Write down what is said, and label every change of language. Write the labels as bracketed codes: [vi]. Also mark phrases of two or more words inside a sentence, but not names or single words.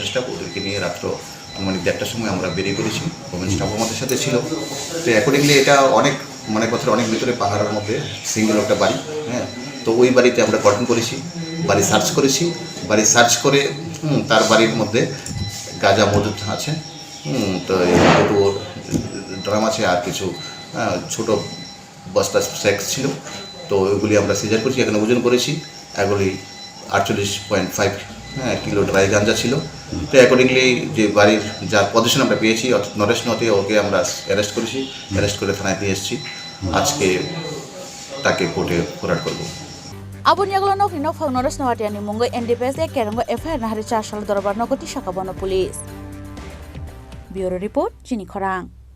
[bn] স্টাফ ওদেরকে নিয়ে রাত্র মানে 1টার সময় আমরা বেরিয়ে পড়েছি [en] government staff [bn] আমাদের সাথে ছিল তো অ্যাকর্ডিংলি এটা অনেক মানে কথার অনেক ভিতরে পাহাড়ের মধ্যে সিঙ্গেল একটা বাড়ি হ্যাঁ তো ওই বাড়িতে আমরা কর্ডন করেছি বাড়ি সার্চ করেছি বাড়ি সার্চ করে তার বাড়ির মধ্যে গাঁজা মজুদ আছে তো দুটো ড্রাম আছে আর কিছু ছোটো বস্তা স্যাক্স ছিল তো ওইগুলি আমরা সিজার করেছি এখানে ওজন করেছি এগুলি 48.5 কিলো ড্রাই গাঁজা ছিল তো অ্যাকর্ডিংলি যে বাড়ির যার পজিশন আমরা পেয়েছি অর্থাৎ নরেশ নোয়াতে ওকে আমরা অ্যারেস্ট করেছি অ্যারেস্ট করে থানায় দিয়ে এসেছি আজকে তাকে কোর্টে ফরওয়ার্ড করব [trp] Abon yaglo nokni nokphang Nores Noate ani mungo NDPS kerango FIR nahari 4 sal dorbar nogoti shakabono [en] police Bureau report [trp] Chini Khorang